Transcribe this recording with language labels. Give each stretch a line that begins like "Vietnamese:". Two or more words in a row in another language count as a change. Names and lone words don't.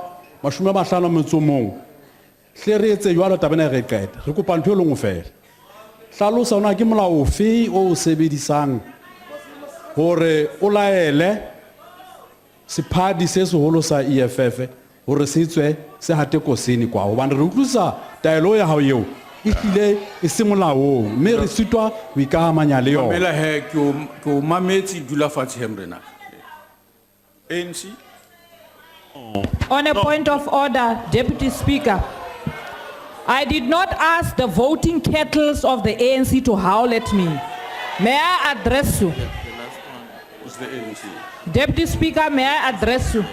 Southern Sotho: 50 metsomong hle re etse jwalo tabena re qeta re kopa ntho e lengwe fela hlalosa ona ke molao ofe o sebedisang hore o laele sephadi se seholo sa EFF hore se tswe se hate kosini kwa hobane re utlwisa taelo ya hao eo e hlile e se molaong mme re sitwa ho ikahamanya le yona. Mamela he ke o mametse dula fatshe hemrena. ANC.
English: On a point of order, Deputy Speaker, I did not ask the voting kettles of the ANC to howl at me. May I address you? It's the ANC. Deputy Speaker, may I address you?